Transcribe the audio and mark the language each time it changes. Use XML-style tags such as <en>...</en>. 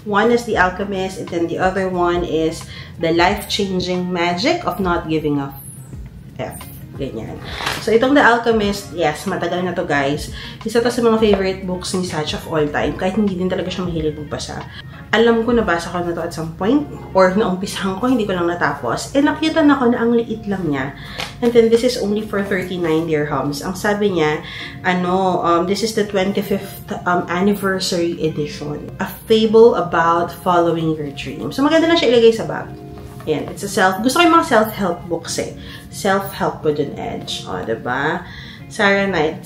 <en>One is The Alchemist and then the other one is The Life-Changing Magic of Not Giving a F.</en> <tl>Ganyan. So, itong The Alchemist, yes, matagal na to guys. Isa to sa mga favorite books ni Satch</tl> <en>of all time.</en> <tl>Kahit hindi din talaga siya mahilig magbasa. Alam ko, nabasa ko na to</tl> <en>at some point.</en> <tl>Or naumpisahan ko, hindi ko lang natapos. And nakitan ako na ang liit lang niya.</tl> <en>And then, this is only for 39 dirhams.</en> <tl>Ang sabi niya,</tl> <en>this is the 25th anniversary edition. A fable about following your dreams. So,</en> <tl>maganda na siya ilagay sa bag.</tl> <en>Ayan, it's a</en> <tl>gusto ko yung mga</tl> <en>self-help books eh. Self-help with an edge.</en> <tl>O, diba?</tl> <en>Sarah Knight.</en>